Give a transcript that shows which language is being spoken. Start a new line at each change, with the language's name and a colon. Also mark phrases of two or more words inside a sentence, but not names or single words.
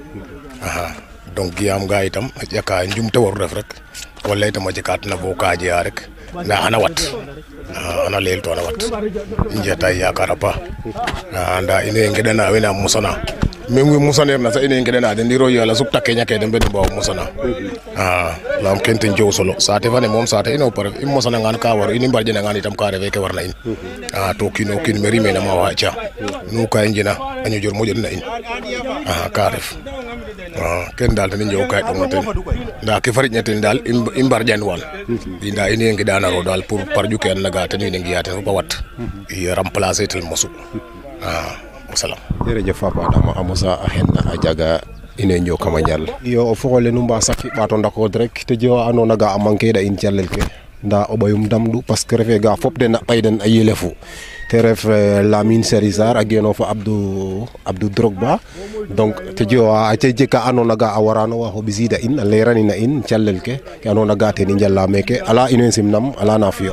Serer: donc giyam ga itam a ƴaka njumte waru ref rek wala itam a jekaatna bo ka jeya rek nda xana wat xana leel to xana wat i njiyata yakar a paax nda ine ngeɗana wena mosana même we mosaneer na sax ine ngeɗana den ndiro yala supta keña ke den mben mbaw mosana lam ken ten jow solo saate fane moom saate ino pare i mosanangan ka waru in i mbarƴanangan itam ka refe ke warna in to kiino kiin me rimena ma waca nu ka i njena a Niodior moƴan na in ka ref ken dal ten i njewu ka i ɗongna ten nda ke fariƴna ten dal i mbarƴan wan nda ine ngeɗanaro dal pour parƴu ke an naga ten wiin ngiya ten fop a wat i remplacer tel mosu wasalam jërëjëf Papa Adama a mosa a xen a jaga ine njokama njal iyo o fogole nu mba saki ɓato ndakod rek te jewa andona ga a manquer da in calel ke nda o ɓayum damɗu
French: parce que
Serer: refe ga fop den a ɓayden a yelefu te ref Lamine Seri Sarr a geno fo Abdou Drogba donc te jewa a jeg ka andona ga a warano wa xo ɓisida in a leranina in calel ke andona ga ten i njala meke ala ino simnam ala na fiyo